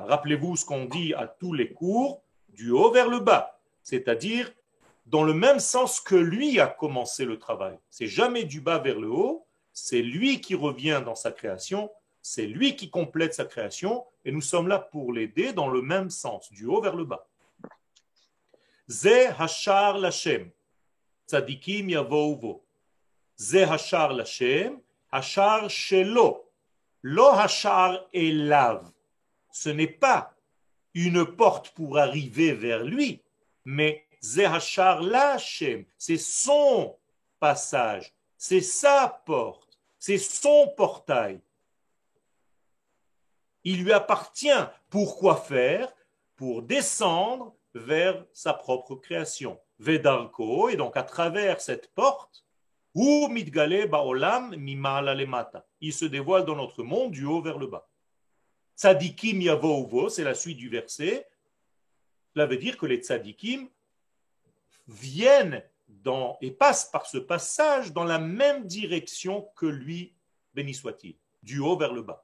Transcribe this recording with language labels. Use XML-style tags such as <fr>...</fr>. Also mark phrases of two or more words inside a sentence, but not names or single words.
<fr>Rappelez-vous ce qu'on dit à tous les cours, du haut vers le bas, c'est-à-dire dans le même sens que lui a commencé le travail. C'est jamais du bas vers le haut, c'est lui qui revient dans sa création, c'est lui qui complète sa création, et nous sommes là pour l'aider dans le même sens, du haut vers le bas.</fr> <he>זה השער להשם, צדיקים יבואו בו. זה השער להשם, השער שלו. לא השער אליו.</he> <fr>Ce n'est pas une porte pour arriver vers lui, mais</fr> <he>זה השער להשם.</he> <fr>C'est son passage, c'est sa porte, c'est son portail. Il lui appartient. Pourquoi faire? Pour descendre vers sa propre création. Vedarko, et donc à travers cette porte,</fr> <he>הוא מתגלה בעולם ממעלה למטה.</he> <fr>Il se dévoile dans notre monde du haut vers le bas.</fr> <he>צדיקים יבואו בו,</he> <fr>c'est la suite du verset. Cela veut dire que les tzadikim viennent et passent par ce passage dans la même direction que lui, béni soit-il, du haut vers le bas.</fr>